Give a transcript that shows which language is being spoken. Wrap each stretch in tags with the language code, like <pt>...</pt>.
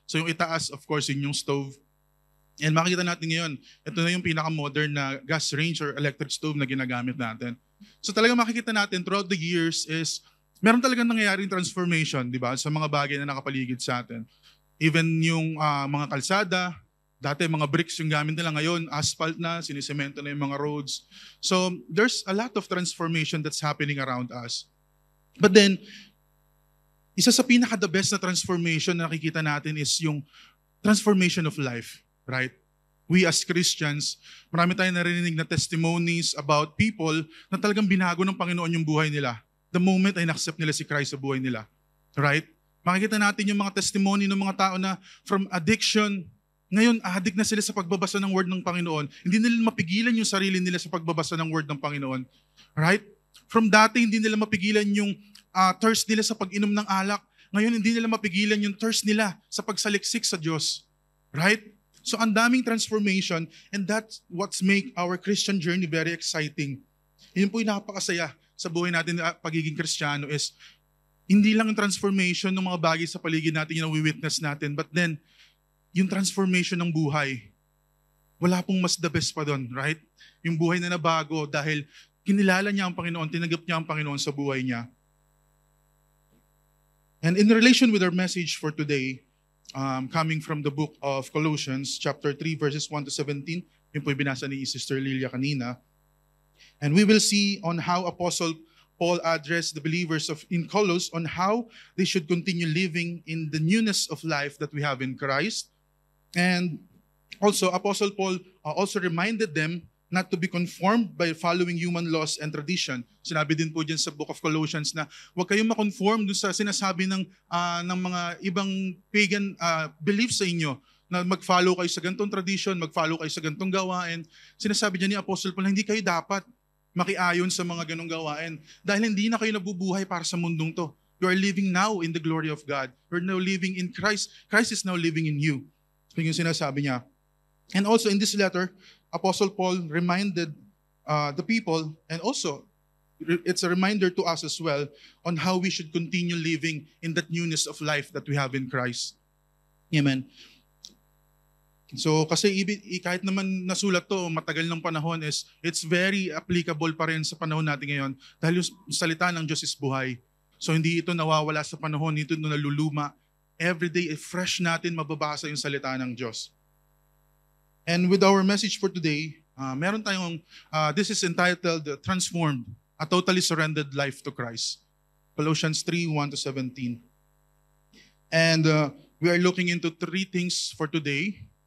<tl>So yung itaas,</tl> <en>of course,</en> <tl>yun yung stove. And makikita natin ngayon, ito na yung pinaka-modern na gas range or electric stove na ginagamit natin. So talaga makikita natin</tl> <en>throughout the years</en> <tl>is meron talagang nangyayaring transformation, di ba, sa mga bagay na nakapaligid sa atin. Even yung mga kalsada, dati mga bricks yung gamit nila, ngayon asphalt na, sinisemento na yung mga roads.</tl> <en>So there's a lot of transformation that's happening around us. But then,</en> <tl>isa sa pinaka-the best na transformation na nakikita natin is yung</tl> <en>transformation of life, right? We as Christians,</en> <tl>marami tayong narinig na</tl> <en>testimonies about people</en> <tl>na talagang binago ng Panginoon yung buhay nila.</tl> <en>The moment</en> <tl>ay na-accept nila si Christ sa buhay nila, right? Makikita natin yung mga testimony ng mga tao na from addiction, ngayon addict na sila sa pagbabasa ng word ng Panginoon. Hindi nila mapigilan yung sarili nila sa pagbabasa ng word ng Panginoon, right? From dati, hindi nila mapigilan yung thirst nila sa pag-inom ng alak. Ngayon, hindi nila mapigilan yung thirst nila sa pagsaliksik sa Diyos. Right?</tl> <en>So,</en> <tl>ang daming</tl> <en>transformation and that's what's make our Christian journey very exciting.</en> <tl>Yun po yung napakasaya sa buhay natin na pagiging Kristiyano is hindi lang yung transformation ng mga bagay sa paligid natin yung nawi-witness natin,</tl> <en>but then,</en> <tl>yung transformation ng buhay. Wala pong mas the best pa doon, right? Yung buhay na nabago dahil kinilala niya ang Panginoon, tinanggap niya ang Panginoon sa buhay niya.</tl> <en>And in relation with our message for today, coming from the book of Colossians, chapter 3, verses 1 to 17,</en> <tl>yun po yung binasa ni Sister Lilia kanina.</tl> <en>And we will see on how Apostle Paul addressed the believers in Colossus on how they should continue living in the newness of life that we have in Christ. And also, Apostle Paul also reminded them not to be conformed by following human laws and tradition.</en> <tl>Sinabi din po dyan sa book of Colossians na huwag kayong makonform doon sa sinasabi ng mga ibang pagan beliefs sa inyo na mag-follow kayo sa gantong tradition, mag-follow kayo sa gantong gawain. Sinasabi niya ni Apostle Paul na hindi kayo dapat makiayon sa mga ganong gawain. Dahil hindi na kayo nabubuhay para sa mundong to.</tl> <en>You are living now in the glory of God. You're now living in Christ. Christ is now living in you.</en> <tl>So yung sinasabi niya.</tl> <en>And also in this letter, Apostle Paul reminded the people, and also it's a reminder to us as well on how we should continue living in that newness of life that we have in Christ.</en> <tl>Amen. So kasi kahit naman nasulat to matagal ng panahon,</tl> <en>it's very applicable</en> <tl>pa rin sa panahon natin ngayon dahil yung salita ng Diyos is buhay. So hindi ito nawawala sa panahon, ito naluluma. Every day, fresh natin mababasa yung salita ng Diyos.</tl> <en>And with our message for today,</en> <tl>meron tayong,</tl> <en>this is entitled Transformed, a Totally Surrendered Life to Christ. Colossians 3:1-17. And we are looking into 3 things for today.</en>